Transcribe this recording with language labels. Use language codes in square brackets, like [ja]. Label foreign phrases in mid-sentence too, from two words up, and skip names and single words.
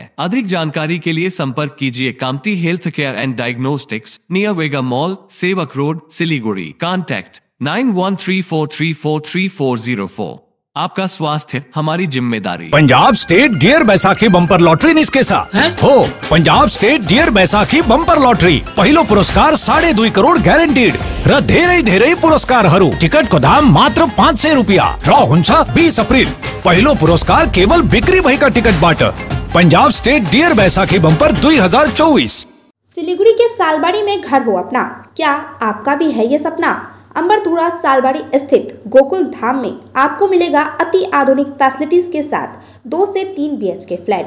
[hi] अधिक जानकारी के लिए संपर्क कीजिए कामती हेल्थ केयर एंड डायग्नोस्टिक्स, नियर वेगा मॉल, सेवक रोड, सिलीगुड़ी। कॉन्टैक्ट 9134343404। आपका स्वास्थ्य हमारी जिम्मेदारी। [ne] पंजाब स्टेट डियर बैसाखी बम्पर लॉटरी निस्के साथ हो। पंजाब स्टेट डियर बैसाखी बम्पर लॉटरी पहिलो पुरस्कार 2.5 करोड़ ग्यारंटीड र धेरै पुरस्कारहरू। टिकटको दाम मात्र 500 रुपियाँ। ड्र हुन्छ 20 अप्रिल। पहिलो पुरस्कार केवल बिक्री भएका टिकटबाट। पंजाब स्टेट डियर बैसाखी बम्पर 2024। [hi] सिलीगुड़ी के सालबाड़ी में घर हो अपना, क्या आपका भी है ये सपना? अंबरधुरा सालबाड़ी स्थित गोकुल धाम में आपको मिलेगा अति आधुनिक फैसिलिटीज के साथ 2 से 3 BHK फ्लैट।